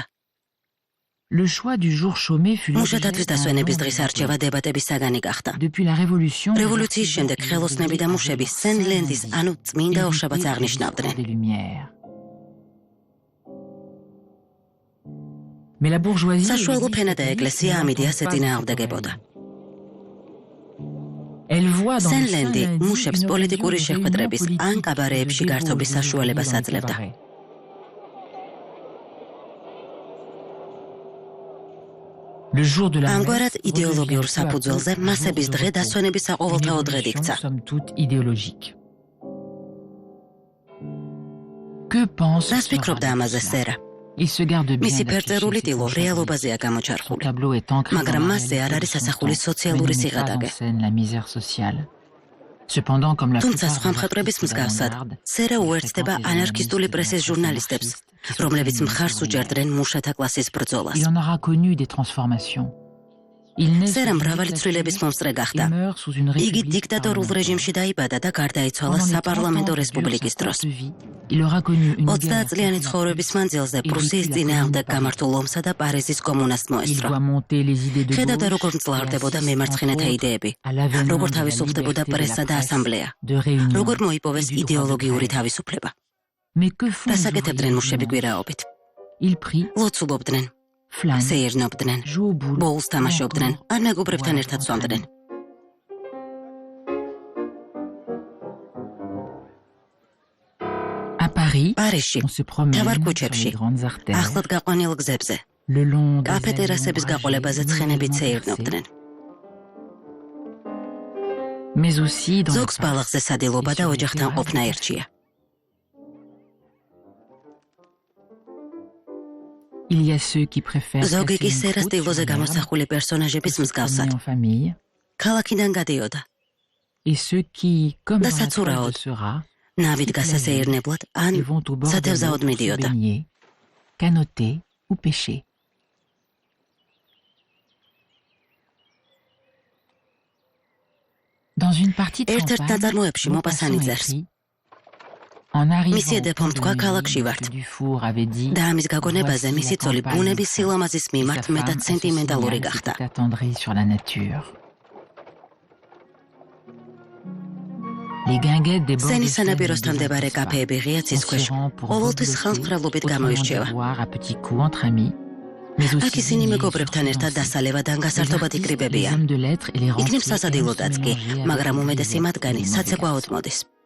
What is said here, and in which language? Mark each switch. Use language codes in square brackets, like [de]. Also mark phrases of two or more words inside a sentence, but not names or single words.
[fr] Le choix du jour chômé fut [ka] მუშათათვის [fr] l'objet d'un [ka] დასვენების [fr] long [ka] დღის [fr] débat. [ka] არჩევა დებატების საგანი გახდა. [fr] Depuis la Révolution, les [ka] რევოლუციის [fr] artisans [ka] შემდეგ [fr] et les [ka] ხელოსნები და [fr] ouvriers [ka] მუშები [fr] avaient [ka] სენ-ლენდის, [fr] saint [ka] ანუ წმინდა [fr] lundi, [ka] ორშაბათს [fr] éviter le [ka] აღნიშნავდნენ. [fr] discours des Lumières. Mais la bourgeoisie [ka] საშუალო ფენა და [fr] existe [ka] ეკლესია [fr] et [ka] ამ [fr] n'entend [ka] იდეას [fr] pas [ka] ეწინააღმდეგებოდა. [fr] Elle voit dans le [ka] სენ-ლენდი [fr] Saint-Lundi [ka] მუშებს [fr] une [ka] პოლიტიკური [fr] occasion de [ka] შეხვედრების [fr] réunion [ka] ან [fr] politique [ka] კაბარეებში [fr] et de [ka] გართობის [fr] débauche des [ka] საშუალებას [fr] ouvriers dans les [ka] აძლევდა. [fr] cabarets. Le jour de la [ka] ამგვარად [fr] messe [ka] იდეოლოგიურ [fr] redevient peu à peu [ka] საფუძველზე [fr] le [ka] მასების [fr] jour de [ka] დღე [fr] repos. [ka] დასვენების [fr] Une [ka] საყოველთაო დღედ [fr] évolution, [ka] იქცა. [fr] somme toute idéologique. Que pense [ka] რას [fr] Sera [ka] ფიქრობდა [fr] de [ka] ამაზე [fr] cela? [ka] სერა? [fr] Il se garde bien [ka] მისი [fr] d'afficher [ka] ფერწერული [fr] ses [ka] ტილო [fr] prochains [ka] რეალობაზეა [fr] Son [ka] გამოჩარხული. [fr] tableau est ancré [ka] მაგრამ [fr] dans la [ka] მასზე არ [fr] réalité [ka] არის [fr] de son [ka] ასახული [fr] temps, [ka] სოციალური [fr] mais ne met pas en [ka] სიღატაკე. [fr] scène la misère sociale. Cependant, comme la [ka] თუმცა [fr] plupart [ka] სხვა [fr] des [ka] მხატვრების [fr] artistes [ka] მსგავსად, [fr] d'avant-garde, [ka] სერა [fr] il [ka] უერთდება [fr] fréquente les [ka] ანარქისტული [fr] anarchistes [ka] პრესის [fr] et [ka] ჟურნალისტებს, [fr] anarchistes qui [ka] რომლებიც [fr] soutiennent [ka] მხარს [fr] les ouvriers. [ka] უჭერდნენ მუშათა კლასის ბრძოლას. [fr] Il en aura connu des transformations. Il naît sous [ka] სერა [fr] une [ka] მრავალი ცვლილების [fr] dictature [ka] მომსწრე [fr] et [ka] გახდა. [fr] meurt sous une [ka] იგი [fr] république [ka] დიქტატორულ [fr] parlementaire. [ka] რეჟიმში დაიბადა და გარდაიცვალა [fr] Pendant les 30 ans [ka] საპარლამენტო [fr] que dure [ka] რესპუბლიკის [fr] sa [ka] დროს. [fr] courte vie, il aura connu une [ka] 30 [fr] guerre [ka] წლიანი [fr] contre la [ka] ცხოვრების [fr] Prusse. [ka] მანძილზე [fr] Il [ka] პრუსიის [fr] vécut la [ka] წინააღმდეგ [fr] Commune [ka] გამართულ ომსა და პარიზის კომუნას [fr] Il [ka] მოესწრო. [fr] doit monter les idées de [ka] ხედავდა [fr] gauche [ka] როგორ მძლავრდებოდა [fr] et assiste, [ka] მემარცხენეთა [fr] entre autres, [ka] იდეები, [fr] à l'avènement [ka] როგორ [fr] de la [ka] თავისუფლდებოდა [fr] liberté de [ka] პრესა [fr] la [ka] და [fr] presse, [ka] ასამბლეა, [fr] de réunion [ka] როგორ [fr] et [ka] მოიპოვეს [fr] du droit de [ka] იდეოლოგიური [fr] grève. [ka] თავისუფლება. [fr] Mais que font [ka] რას [fr] les [ka] აკეთებდნენ [fr] ouvriers [ka] მუშები [fr] dimanche? [ka] კვირაობით? [fr] Ils prient, [ka] ლოცულობდნენ, [fr] flânent, [ka] სეირნობდნენ, [fr] jouent au boule, [ka] ბოულს თამაშობდნენ, ან მეგობრებთან [fr] voire [ka] ერთად [fr] entre [ka] სვამდნენ. [fr] amis. À Paris, [ka] პარიზში, [fr] on se promène [ka] თავარ [fr] sur [ka] ქუჩებში, [fr] les grandes artères, [ka] ახლად გაყვანილ გზებზე, [fr] le long des [ka] კაფე [fr] allées [ka] ტერასების [fr] ombragées, [ka] გაყოლებაზე ცხენებით [fr] nouvellement [ka] სეირნობდნენ. [fr] percées, mais aussi dans [ka] ზოგს [fr] le parc. [ka] ბალახზე სადილობა და ოჯახთან ყოფნა ერჩია. [fr] Il y a ceux qui préfèrent [ka] ზოგი [fr] casser [ka] კი [fr] une [ka] სერას [fr] croûte sur [ka] ტილოზე [fr] l'herbe [ka] გამოსახული პერსონაჟების [fr] et se [ka] მსგავსად. [fr] promener en famille, [ka] ქალაქიდან გადიოდა, [fr] et ceux qui, comme [ka] და [fr] dans la toile [ka] საცურაოდ, [fr] de Sera, [ka] ნავით გასასეირნებლად ან [fr] et vont au bord de [ka] სათევზაოდ [fr] l'eau pour se [ka] მიდიოდა. [fr] baigner, canoter ou pêcher. Dans une partie de [ka] ერთ-ერთ [fr] campagne, [ka] ნაწარმოებში მოპასანი [fr] Maupassant [ka] წერს. [fr] écrit, En arrivant [ka] მისი [fr] au [ka] ედებომ [fr] pont de [ka] თქვა, [fr] Neuilly, [ka] ქალაქში ვართ. [fr] M. Dufour avait dit, [ka] და ამის გაგონებაზე მისი ცოლი ბუნების სილამაზის [fr] et sa [ka] მიმართ [fr] femme, [ka] მეტად [fr] à ce [ka] სენტიმენტალური [fr] signal, [ka] გახდა. [fr] s'était attendrie sur la nature. [ka] სენის სანაპიროსთან მდებარე კაფეები ღია ცის ქვეშ ყოველთვის ხალხმრავლობით გამოირჩევა. აქ ისინი მეგობრებთან ერთად დასალევადან გასართობად იკრიბებიან. იქნებ სასადილოდაც კი, მაგრამ უმეტესი მათგანი საცეკვაოდ მოდის.